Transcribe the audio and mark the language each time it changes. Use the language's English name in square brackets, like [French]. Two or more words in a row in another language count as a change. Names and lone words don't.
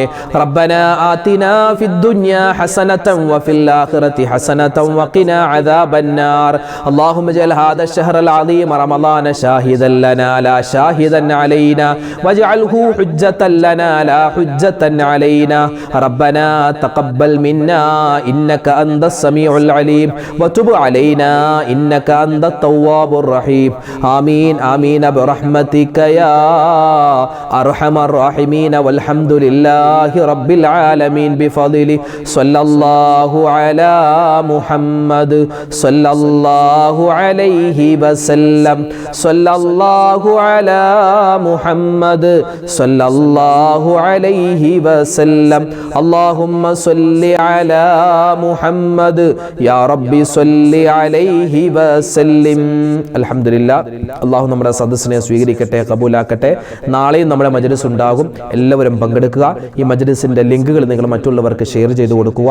[Arabic] ربنا آتنا في الدنيا حسنة وفي الآخرة حسنة وقنا عذاب النار. اللهم اجعل هذا الشهر العظيم رمضان شاهدا لنا لا شاهدا علينا واجعله حجة لنا لا حجة علينا. ربنا تقبل منا إنك أنت السميع العليم وتب علينا إنك أنت التواب الرحيم. آمين آمين برحمتك يا أرحم الراحمين والحمد لله رب العالمين بفضله. صلى الله على محمد صلى الله عليه وسلم. صلى الله على محمد صلى الله عليه وسلم. വസല്ലം. اللهم صل على محمد يا ربي صل عليه وسلم. അൽഹംദുലില്ലാ. [Malayalam] അല്ലാഹു നമ്മുടെ സദസ്സിനെ സ്വീകരിക്കട്ടെ, കബൂലാക്കട്ടെ. നാളെയും നമ്മുടെ മജ്‌ലിസ് ഉണ്ടാകും. എല്ലാവരും പങ്കെടുക്കുക. ഈ മജ്‌ലിസിന്റെ ലിങ്കുകൾ നിങ്ങൾ മറ്റുള്ളവർക്ക് ഷെയർ ചെയ്തു കൊടുക്കുക.